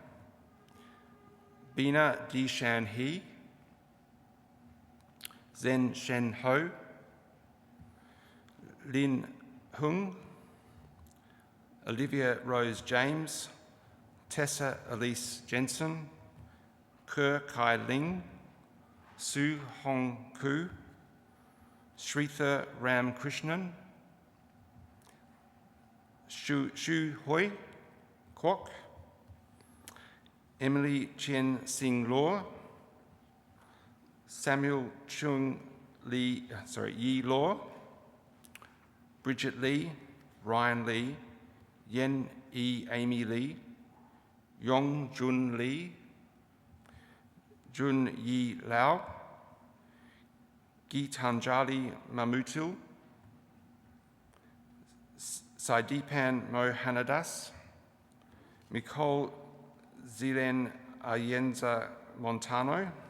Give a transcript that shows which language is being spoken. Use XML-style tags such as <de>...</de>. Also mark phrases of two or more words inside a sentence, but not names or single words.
<en>Bina Dishan He, Zen Shen Ho, Lin Hung, Olivia Rose James, Tessa Elise Jensen, Kerr Kai Ling, Su Hong Ku, Sritha Ram Krishnan, Shu Hoi Kwok, Emily Chen Sing Law, Samuel Yi Law, Bridget Lee, Ryan Lee, Yen E. Amy Lee, Yong Jun Lee, Jun Yi Lau, Gitanjali Mamutul, Saidipan Mohanadas, Nicole Zilen Ayenza Montano,</en>